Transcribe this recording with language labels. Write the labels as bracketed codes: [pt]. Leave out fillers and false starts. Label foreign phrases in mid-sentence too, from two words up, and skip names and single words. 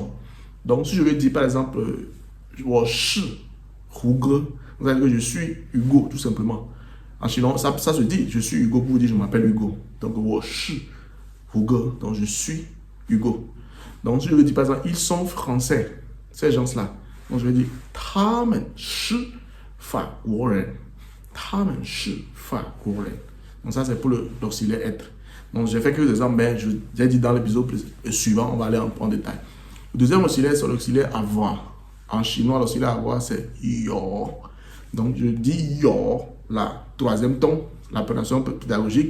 [fr] Donc si je veux dire par exemple [zh] wo shi Hugo, [fr] c'est-à-dire que je suis Hugo tout simplement. En chinois, ça se dit je suis Hugo pour vous dire je m'appelle Hugo. Donc [zh] wo shi Hugo, [fr] donc je suis Hugo. Donc si je veux dire par exemple, ils sont français, ces gens-là. Donc, je vais dire, [zh] 他们是法国人。他们是法国人。 [fr] Donc, ça, c'est pour l'auxiliaire être. Donc, j'ai fait quelques exemples, mais j'ai dit dans l'épisode suivant, on va aller en détail. Le deuxième auxiliaire, c'est l'auxiliaire avoir. En chinois, l'auxiliaire avoir, c'est yo. Donc, je dis yo, la troisième ton, la prononciation pédagogique.